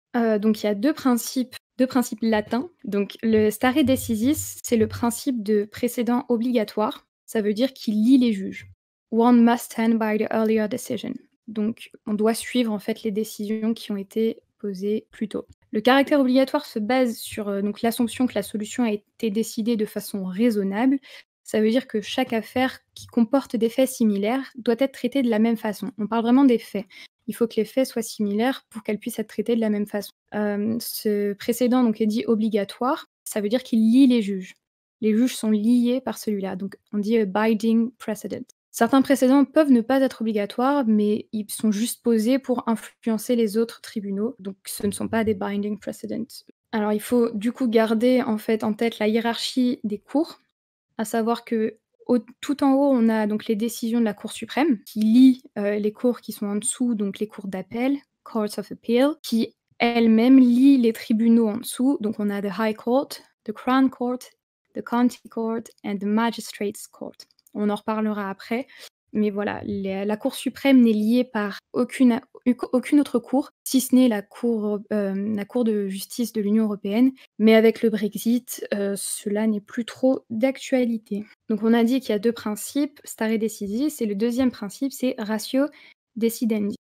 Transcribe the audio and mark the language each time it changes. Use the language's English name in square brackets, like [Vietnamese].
[French] Donc il y a deux principes latins. Donc le stare decisis, c'est le principe de précédent obligatoire. Ça veut dire qu'il lie les juges. [English] One must stand by the earlier decision. [French] Donc on doit suivre en fait les décisions qui ont été posées plus tôt. Le caractère obligatoire se base sur donc l'assumption que la solution a été décidée de façon raisonnable. Ça veut dire que chaque affaire qui comporte des faits similaires doit être traitée de la même façon. On parle vraiment des faits. Il faut que les faits soient similaires pour qu'elles puissent être traitées de la même façon. Ce précédent donc est dit obligatoire, ça veut dire qu'il lie les juges. Les juges sont liés par celui-là, donc on dit a binding precedent. Certains précédents peuvent ne pas être obligatoires, mais ils sont juste posés pour influencer les autres tribunaux, donc ce ne sont pas des binding precedents. Alors il faut du coup garder en fait en tête la hiérarchie des cours, à savoir que tout en haut, on a donc les décisions de la Cour suprême qui lient les cours qui sont en dessous, donc les cours d'appel, Courts of Appeal, qui elles-mêmes lient les tribunaux en dessous. Donc on a the High Court, the Crown Court, the County Court and the Magistrates Court. On en reparlera après. Mais voilà, la Cour suprême n'est liée par aucune autre cour, si ce n'est la Cour de justice de l'Union européenne. Mais avec le Brexit, cela n'est plus trop d'actualité. Donc on a dit qu'il y a 2 principes, stare decisis, et le deuxième principe, c'est ratio decidendi.